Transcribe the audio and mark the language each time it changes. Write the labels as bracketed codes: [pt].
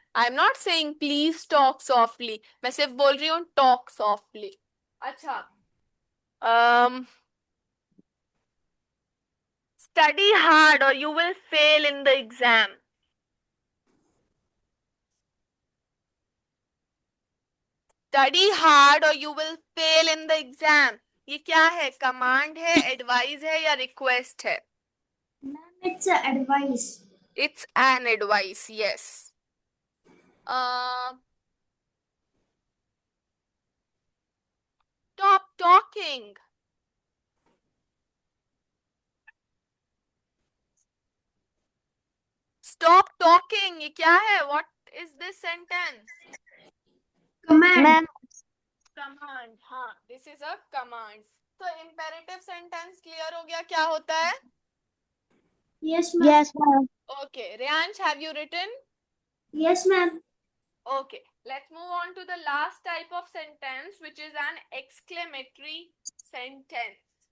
[en] I am not saying please talk softly. [hi] मैं सिर्फ बोल रही हूँ [en] talk softly. [hi] अच्छा. [en] Study hard or you will fail in the exam. Study hard or you will fail in the exam. [hi] ये क्या है? कमांड है, एडवाइस है या रिक्वेस्ट है? [en] Ma'am, it's a advice. It's an advice, yes. Stop talking. Stop talking. [hi] ये क्या है? [en] What is this sentence? Command. Ma'am Command. हाँ, this is a command. [hi] तो imperative sentence clear हो गया क्या होता है? [en] Yes, ma'am. Yes ma'am. Okay, Riyansh, have you written? Yes, ma'am. Okay, let's move on to the last type of sentence, which is an exclamatory sentence.